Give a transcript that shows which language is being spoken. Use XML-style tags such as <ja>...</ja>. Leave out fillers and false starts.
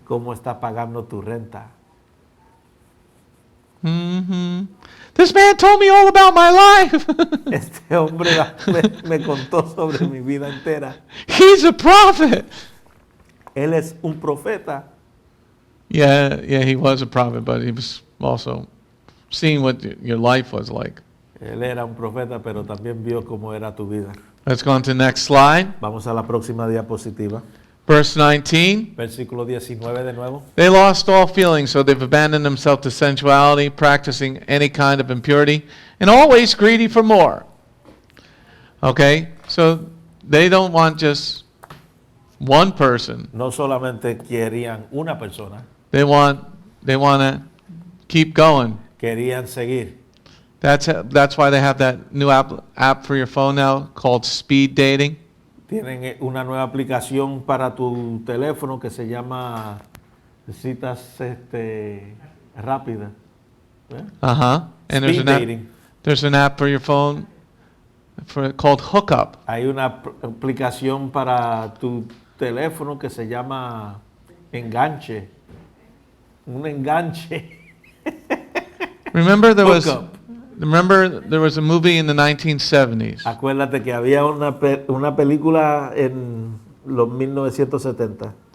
<es>¿Cómo está pagando tu renta?</es> <en>This man told me all about my life.</en> <es>Este hombre me contó sobre mi vida entera.</es> <en>He's a prophet.</en> <es>Él es un profeta.</es> <en>Yeah, he was a prophet, but he was also seeing what your life was like.</en> <es>Él era un profeta, pero también vio cómo era tu vida.</es> <en>Let's go on to the next slide.</en> <es>Vamos a la próxima diapositiva.</es> <en>Verse 19.</en> <es>Versículo 19 de nuevo.</es> <en>They lost all feeling, so they've abandoned themselves to sensuality, practicing any kind of impurity, and always greedy for more. Okay? So they don't want just one person.</en> <es>No solamente querían una persona,</es> <en>They want to keep going.</en> <es>querían seguir.</es> <en>That's why they have that new app for your phone now called speed dating.</en> <es>Tienen una nueva aplicación para tu teléfono que se llama citas rápidas. ¿Eh?</es> <en>And Speed dating. there's an app for your phone called Hookup.</en> <es>Hay una aplicación para tu teléfono que se llama enganche. Un enganche.</es> <en>Remember there Hookup. was a movie in the 1970s</en> <es>Acuérdate que había una película en los 1970</es>